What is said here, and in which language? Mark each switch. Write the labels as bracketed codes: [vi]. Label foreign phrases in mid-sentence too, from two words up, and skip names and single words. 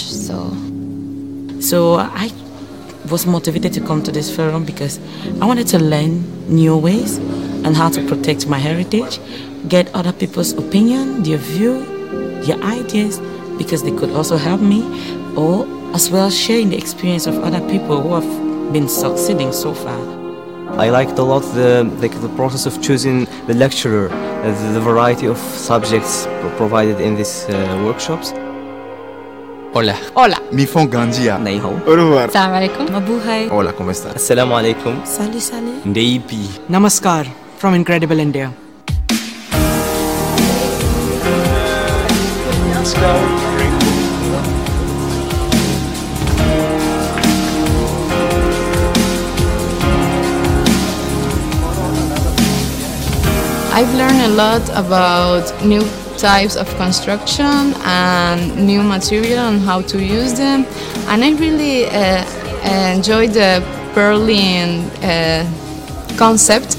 [en] So I was motivated to come to this forum because I wanted to learn new ways and how to protect my heritage, get other people's opinion, their view, their ideas, because they could also help me, or as well sharing the experience of other people who have been succeeding so far. I liked a lot the process of choosing the lecturer, the variety of subjects provided in these workshops. [es] Hola. Hola. Mifon Ganjia. [yue] 你好. [fr] Au revoir. [ar] السلام عليكم. [tl] Mabuhay. [es] Hola, ¿cómo está? [ar] السلام عليكم. Sali Sali. [sn] Ndeipi. [en] Namaskar from Incredible India. Let's go. I've learned a lot about new types of construction and new material and how to use them, and I really enjoyed the Berlin concept.